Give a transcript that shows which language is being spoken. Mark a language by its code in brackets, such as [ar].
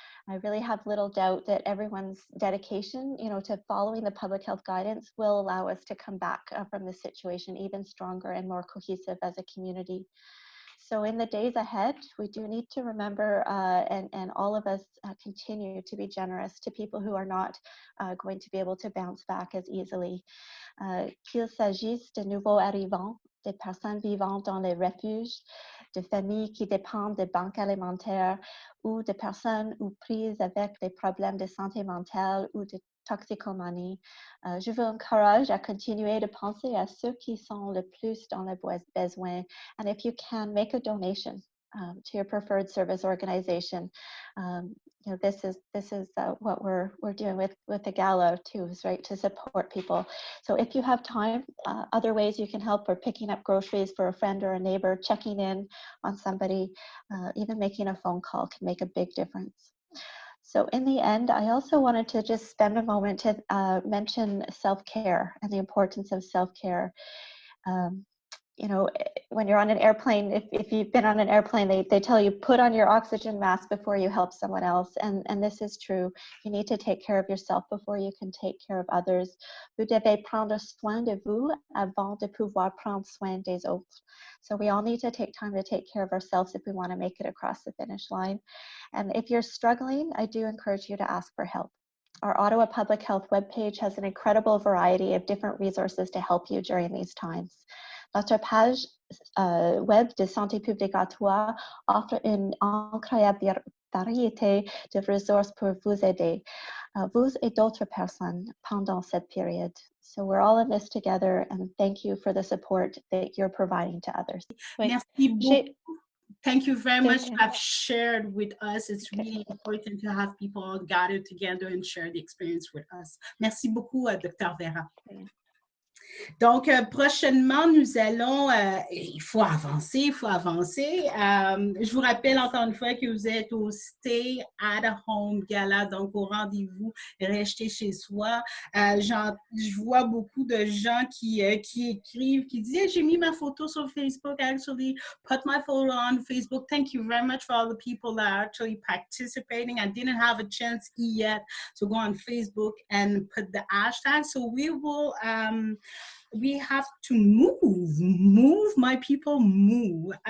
[en] I really have little doubt that everyone's dedication, to following the public health guidance will allow us to come back from this situation even stronger and more cohesive as a community. So in the days ahead, we do need to remember, and all of us continue to be generous to people who are not going to be able to bounce back as easily. [fr] Qu'il s'agisse de nouveaux arrivants, des personnes vivant dans les refuges, de familles qui dépendent des banques alimentaires ou de personnes ou prises avec des problèmes de santé mentale ou de toxicomanie. Je vous encourage à continuer de penser à ceux qui sont le plus dans le besoin. [en] And if you can, make a donation to your preferred service organization. You know, this is what we're doing with the gala too, is right, to support people. So if you have time, other ways you can help are picking up groceries for a friend or a neighbor, checking in on somebody, even making a phone call can make a big difference. So in the end, I also wanted to just spend a moment to mention self-care and the importance of self-care. You know, when you're on an airplane, if you've been on an airplane, they tell you put on your oxygen mask before you help someone else. And this is true. You need to take care of yourself before you can take care of others. [fr] Vous devez prendre soin de vous avant de pouvoir prendre soin des autres. [en] So we all need to take time to take care of ourselves if we want to make it across the finish line. And if you're struggling, I do encourage you to ask for help. Our Ottawa Public Health webpage has an incredible variety of different resources to help you during these times. [fr] Notre page web de Santé publique Ottawa offre une incroyable variété de ressources pour vous aider, vous et d'autres personnes pendant cette période. [en] So we're all in this together, and thank you for the support that you're providing to others. [fr] Merci beaucoup. [en] Thank you very much to have shared with us. It's really important to have people gather together and share the experience with us. [fr] Merci beaucoup, Dr. Vera. Donc, prochainement, nous allons, il faut avancer. Je vous rappelle encore une fois que vous êtes au Stay at Home Gala, donc au rendez-vous, restez chez soi. Je vois beaucoup de gens qui écrivent, qui disent hey, « J'ai mis ma photo sur Facebook, [en] actually put my photo on Facebook. Thank you very much for all the people that are actually participating. I didn't have a chance yet to go on Facebook and put the hashtag, so we will... we have to move, my people, move.